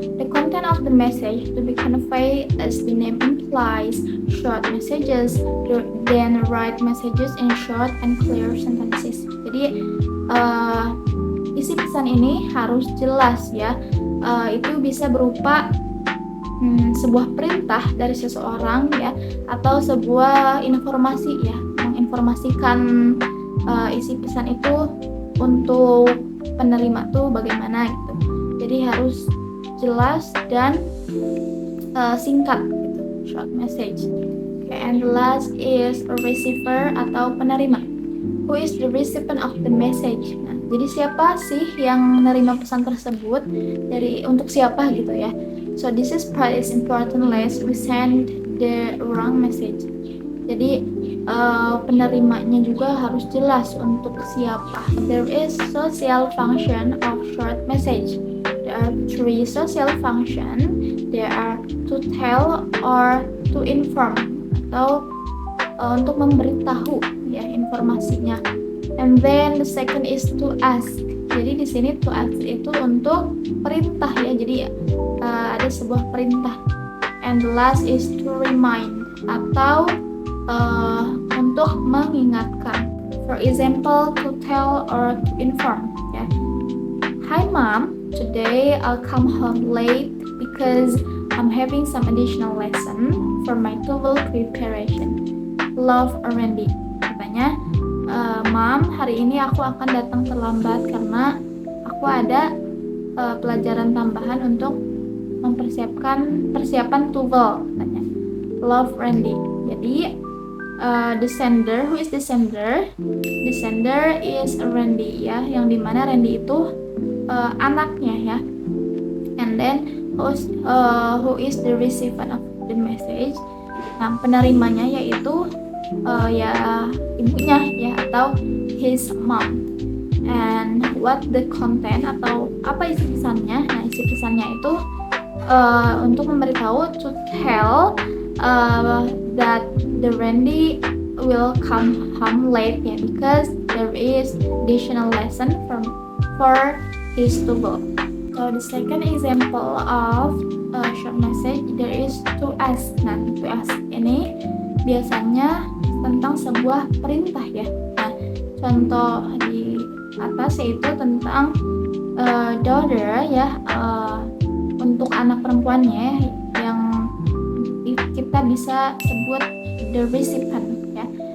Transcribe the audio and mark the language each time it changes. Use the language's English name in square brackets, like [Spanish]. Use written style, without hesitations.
[English] The content of the message to be conveyed, as the name implies, short messages, then write messages in short and clear sentences. [Indonesian] Jadi isi pesan ini harus jelas ya. Itu bisa berupa sebuah perintah dari seseorang ya, atau sebuah informasi ya, menginformasikan isi pesan itu untuk penerima tuh bagaimana gitu. Jadi harus jelas dan singkat gitu, [English] short message. Okay, and the last is a receiver [Indonesian] atau penerima. [English] Who is the recipient of the message? [Indonesian] Nah, jadi siapa sih yang menerima pesan tersebut, untuk siapa gitu ya. [English] So this is part is important lest we send the wrong message. [Indonesian] Jadi penerimanya juga harus jelas untuk siapa. [English] There is social function of short message. There are three social function. There are to tell or to inform [Indonesian] atau untuk memberitahu ya informasinya. [English] And then the second is to ask. [Indonesian] Jadi di sini to ask itu untuk perintah ya. Jadi ada sebuah perintah. [English] And the last is to remind [Indonesian] atau untuk mengingatkan. [English] For example, to tell or to inform ya. Hi mom, today I'll come home late because I'm having some additional lesson for my TOEFL preparation. Love, Randy. [Indonesian] Katanya, Mom, hari ini aku akan datang terlambat karena aku ada pelajaran tambahan untuk persiapan TOEFL. Katanya, Love, Randy. [English] Jadi the sender, who is the sender? The sender is Randy [Indonesian] ya, yang dimana Randy itu anaknya ya. [English] And then who is the recipient of the message? [Indonesian] Nah, penerimanya yaitu ya ibunya ya, atau [English] his mom. And what the content [Indonesian] atau apa isi pesannya. Nah, isi pesannya itu untuk memberitahu [English] to tell that the Randy will come home late because there is additional lesson for his to go. So the second example of short message there is to ask. [Indonesian] Nah, to ask ini biasanya tentang sebuah perintah ya. Nah, contoh di atas yaitu tentang daughter ya, untuk anak perempuannya yang kita bisa sebut the recipient ya.